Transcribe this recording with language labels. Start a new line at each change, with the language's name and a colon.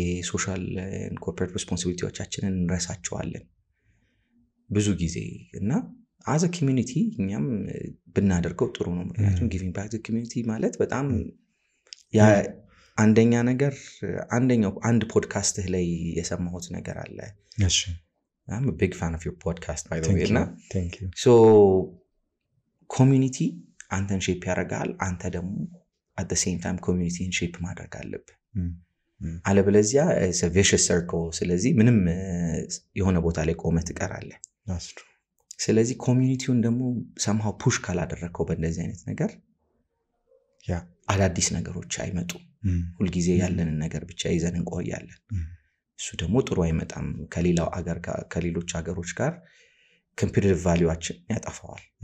Amharic: ሶሻል and corporate responsibilityዎቻችንን እንረሳቸዋለን ብዙ ጊዜ እና as a community እኛም ብናደርገው ጥሩ ነው። ምክንያቱም
English: giving back to the community
Amharic: ማለት በጣም ያ አንደኛ ነገር አንድ ፖድካስትህ ላይ የሰማሁት ነገር አለ። እሺ
English: I'm a big fan of your podcast by the way። Thank you።
Amharic: so community አንተን ሼፕ ያደርጋል። አንተ ደግሞ at the same time communityን ሼፕ ማድረግ አለብህ። አለበለዚያ
English: it's a vicious circle።
Amharic: ስለዚህ ምንም የሆነ ቦታ ላይ ቆመህ ትቀራለህ።
English: That's true።
Amharic: ስለዚህ ኮሚኒቲውን ደግሞ somehow ፑሽ ካላደረከው በእንደዚህ አይነት ነገር አዳዲስ ነገሮች አይመጡም። ሁልጊዜ ያለንን ነገር ብቻ ይዘን እንቆያለን። እሱ ደግሞ ጥሩ አይመጣም። ከሌሎች ሀገሮች ጋር ኮምፒቲቲቭ ቫልዩአችን ያጠፋዋል።